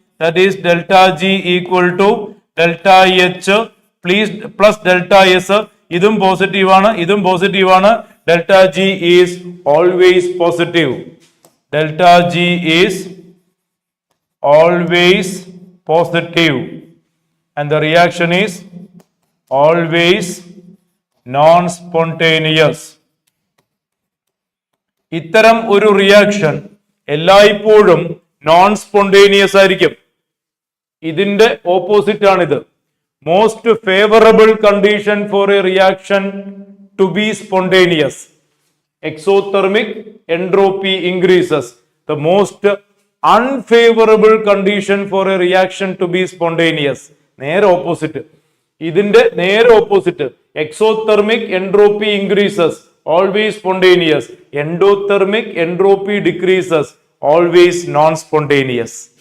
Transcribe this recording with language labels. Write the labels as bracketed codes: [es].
[en] That is delta G equal to delta H plus delta S. [ml] ഇതും positive ആണ്, ഇതും positive ആണ്. [en] Delta G is always positive. Delta G is always positive and the reaction is always non-spontaneous. [ml] ഇത്തരം ഒരു reaction എല്ലായ്പ്പോഴും non spontaneous ആയിരിക്കും. ഇതിന്റെ opposite ആണിത്. [en] Most favourable condition for a reaction to be spontaneous, exothermic entropy increases. The most unfavorable condition for a reaction to be spontaneous. [ml] നേരെ opposite. ഇതിന്റെ നേരെ opposite. [en] exothermic entropy increases, always spontaneous. Endothermic entropy decreases, always non-spontaneous.